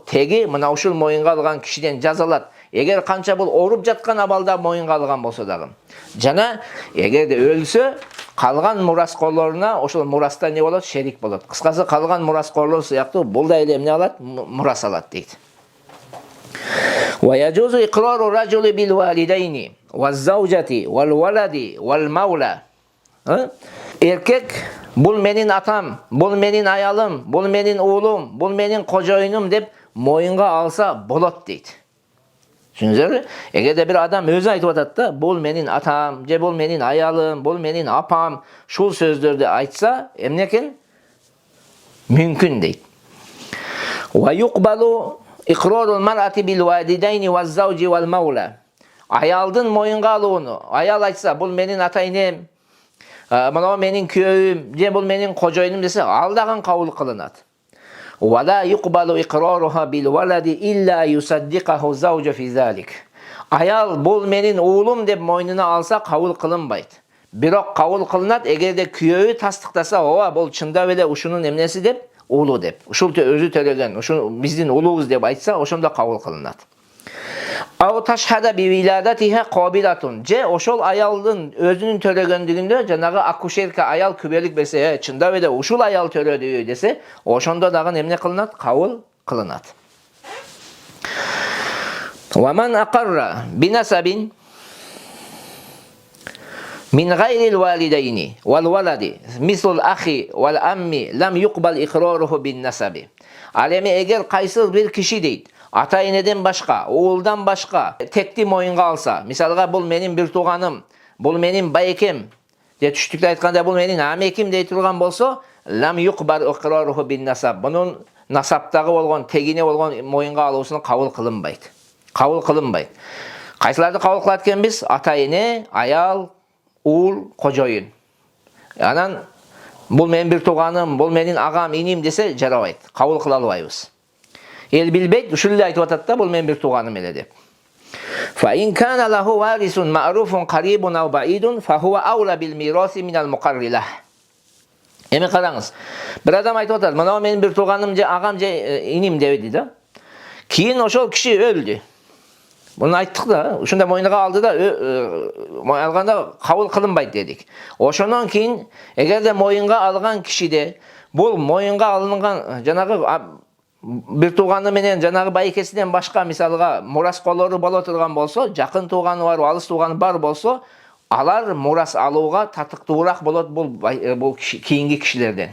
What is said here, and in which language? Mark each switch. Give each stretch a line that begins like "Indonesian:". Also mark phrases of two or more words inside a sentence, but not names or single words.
Kyrgyz: Теги мына ушул моюнга алган кишиден жазалат. Эгер канча бул оруп жаткан абалда моюнга алган болсо дагы. Жана эгерде өлсө, калган мураскорлоруна ошол мураста не болот? Шерик болот. Кыскасы калган мураскорлор сыяктуу бул да эле эмне алат? Мурас алат дейт.
Arabic: ويجوز إقرار الرجل بالوالدين والزوجة والولد والمولى.
Kyrgyz: Эркек бул менин атам, бул менин аялым, бул менин уулум, бул менин кожоюнум деп моюнга алса болот дейт. Түшүндүңүзбү? Эгерде бир адам өзү айтып атат да, бул менин атам, же бул менин аялым, бул менин апам, шул сөздөрдү айтса, эмне экен? Мүмкүн дейт.
Arabic: ويقبل إقرار المرأة بالوالدين والزوج والمولى.
Kyrgyz: Аялдын моюнга алууну, аял айтса, бул менин ата-энем, мына менин күйөөм, же бул менин кожоюнум десе, ал дагы кабыл кылынат.
Arabic: ولا يقبل إقرارها بالولد إلا يصدقها زوجها في ذلك.
Kyrgyz: Аял бул менин уулум деп мойнуна алса кабыл кылынбайт. Бирок кабыл кылынат эгерде күйөөү тастыктаса, ооба бул чындап эле ушунун эмнеси деп, уулу деп. Ушул өзү төлөгөн, ушул биздин уулубуз деп айтса, ошондо кабыл кылынат.
Arabic: أو تشهد بولادتها قابلة.
Kyrgyz: Же ошол аялдын өзүнүн төлөгөндүгүндө жанагы акушерка аял күбөлүк берсе, чындап эле ушул аял төлөдү десе, ошондо дагы эмне кылынат? Кабыл кылынат.
Arabic: ومن أقر بنسب من غير الوالدين والولد مثل الأخ والعم لم يقبل إقراره بالنسب.
Kyrgyz: Ал эми эгер кайсы бир киши дейт, ата-энеден башка, уулдан башка текти моюнга алса, мисалга бул менин бир тууганым, бул менин байекем, же түштүктө айтканда бул менин амеким дей турган болсо,
Arabic: لم يقبل إقراره بالنسب.
Kyrgyz: Бунун насаптагы болгон, тегине болгон моюнга алуусун кабыл кылынбайт. Кабыл кылынбайт. Кайсыларды кабыл кылат экенбиз? Ата-эне, аял, уул, кожоюн. Анан бул менин бир тууганым, бул менин агам, иним десе жарабайт. Кабыл кыла албайбыз. Эл билбейт, ушул эле айтып атат да, бул менин бир тууганым эле деп.
Arabic: فإن كان له وارث معروف قريب أو بعيد فهو أولى بالميراث من المقر له.
Kyrgyz: Эми караңыз. Бир адам айтып атат, мына менин бир тууганым же агам же иним деди да. Кийин ошол киши өлдү. Буну айттык да, ушундай мойнуга алды да, алганда кабыл кылынбайт дедик. Ошондон кийин эгерде моюнга алган кишиде бул моюнга алынган жанагы бир тууганы менен жанагы байкесинен башка мисалга мурасколору боло турган болсо, жакын тууганы бар, алыс тууганы бар болсо, алар мурас алууга татыктуураак болот бул кийинки кишилерден.